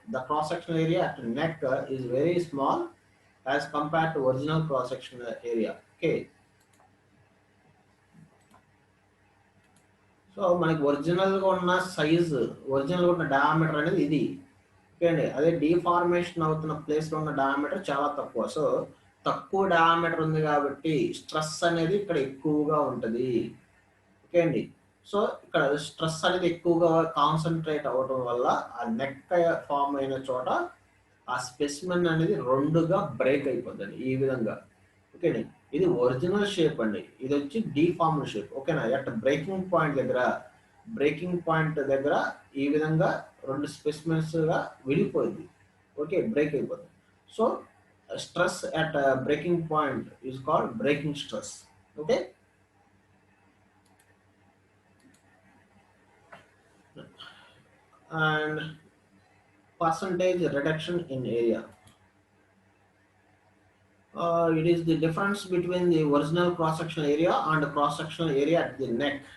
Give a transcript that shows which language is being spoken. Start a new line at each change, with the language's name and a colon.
English: The cross sectional area at neck is very small as compared to original cross sectional area.
Telugu: Okay, so మనకి ఒరిజినల్గా ఉన్న size, ఒరిజినల్గా ఉన్న diameter అనేది ఇది. ఓకే అండి, అదే డీఫార్మేషన్ అవుతున్న ప్లేస్లో ఉన్న డయామీటర్ చాలా తక్కువ. సో తక్కువ డయామీటర్ ఉంది కాబట్టి స్ట్రెస్ అనేది ఇక్కడ ఎక్కువగా ఉంటుంది. ఓకే అండి, సో ఇక్కడ స్ట్రెస్ అనేది ఎక్కువగా కాన్సన్ట్రేట్ అవ్వడం వల్ల ఆ నెక్ ఫామ్ అయిన చోట ఆ స్పెసిమెన్ అనేది రెండుగా బ్రేక్ అయిపోద్దండి ఈ విధంగా. ఓకేనండి, ఇది ఒరిజినల్ షేప్ అండి, ఇది వచ్చి డీఫార్మ్డ్ షేప్. ఓకేనా, అట్ బ్రేకింగ్ పాయింట్ దగ్గర, బ్రేకింగ్ పాయింట్ దగ్గర ఈ విధంగా రెండు స్పెసిమెన్స్ గా విడిపోయింది. ఓకే, బ్రేక్ అయిపోతుంది.
English: So stress at breaking point is called breaking stress. Okay, and percentage reduction in area. It is the difference between the original cross-sectional area and cross-sectional area at the neck.